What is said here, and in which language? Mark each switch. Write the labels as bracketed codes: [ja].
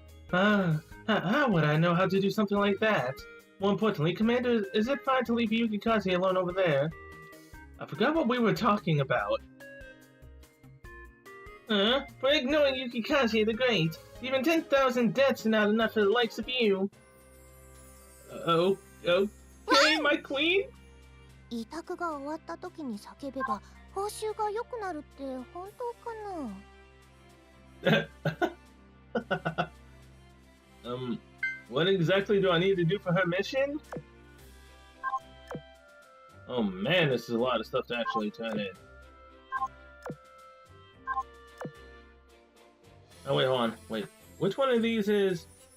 [en] How would I know how to do something like that? More importantly, Commander, is it fine to leave Yukikaze alone over there? I forgot what we were talking about. For ignoring Yukikaze the Great. Even 10,000 deaths are not enough for the likes of you. Okay, my queen? [ja] 委託が終わった時に叫べば報酬が良くなるって本当かな [en] What exactly do I need to do for her mission? Oh man, this is a lot of stuff to actually turn in. Oh wait, hold on. Wait, which one of these is...